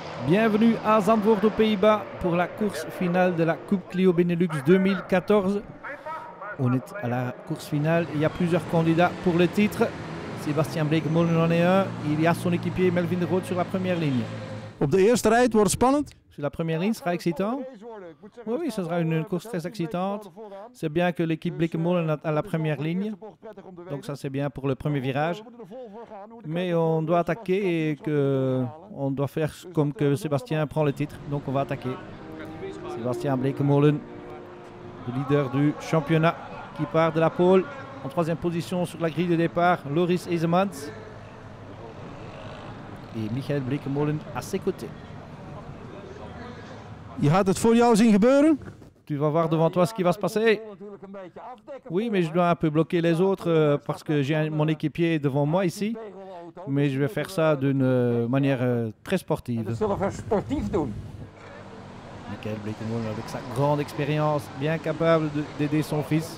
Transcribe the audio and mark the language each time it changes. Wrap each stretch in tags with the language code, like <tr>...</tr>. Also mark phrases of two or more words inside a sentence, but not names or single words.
<fr>Bienvenue à Zandvoort aux Pays-Bas pour la course finale de la Coupe Clio Benelux 2014. On est à la course finale, il y a plusieurs candidats pour le titre. Sébastien Bleekemolen en est un, il y a son équipier Melvin de Groot sur la première ligne.</fr> <nl>Op de eerste rit wordt het spannend.</nl> <fr>Sur la première ligne, ce sera excitant. Oui, ce sera une course très excitante. C'est bien que l'équipe Bleekemolen est à la première ligne. Donc ça c'est bien pour le premier virage. Mais on doit attaquer et on doit faire comme que Sébastien prend le titre. Donc on va attaquer. Sébastien Bleekemolen, le leader du championnat, qui part de la pole. En troisième position sur la grille de départ, Loris Esemans. Et Michael Bleekemolen à ses côtés.</fr> <nl>Je gaat het voor jou zien gebeuren.</nl> <fr>Tu vas voir devant toi ce qui va se passer. Oui, mais je dois un peu bloquer les autres parce que j'ai mon équipier devant moi ici. Mais je vais faire ça d'une manière très sportive. Michael Bleekemolen avec sa grande expérience, bien capable d'aider son fils.</fr>